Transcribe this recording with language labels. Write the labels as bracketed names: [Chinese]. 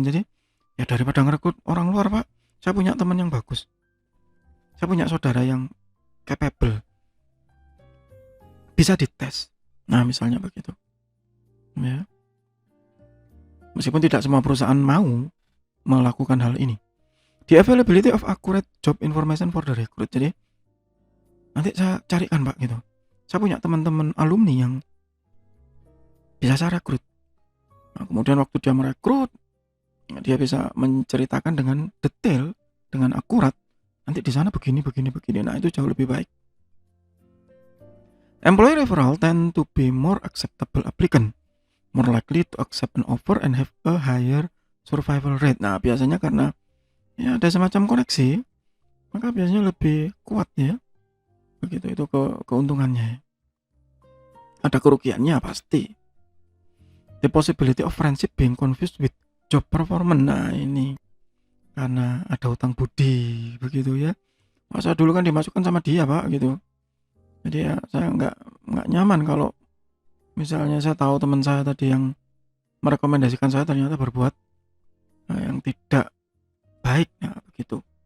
[Indonesian] Jadi ya daripada ngerekrut orang luar, Pak, saya punya teman yang bagus. Saya punya saudara yang capable. Bisa dites. Nah, misalnya begitu. Ya. Meskipun tidak semua perusahaan mau melakukan hal ini. [English] The availability of accurate job information for the recruit. [Indonesian] Jadi nanti saya carikan, Pak, gitu. Saya punya teman-teman alumni yang bisa saya rekrut. Nah, kemudian waktu dia merekrut, dia bisa menceritakan dengan detail, dengan akurat. Nanti di sana begini. Nah, itu jauh lebih baik. [English] Employee referral tend to be more acceptable applicant, more likely to accept an offer and have a higher survival rate. [Indonesian] Nah, biasanya karena ya ada semacam koneksi, maka biasanya lebih kuat ya. Begitu, itu keuntungannya. Ada kerugiannya pasti. [English] The possibility of friendship being confused with job performance. [Indonesian] Nah, ini karena ada utang budi begitu ya. Masa dulu kan dimasukkan sama dia, Pak, gitu. Jadi ya saya nggak nyaman kalau misalnya saya tahu teman saya tadi yang merekomendasikan saya ternyata berbuat yang tidak baik, ya begitu.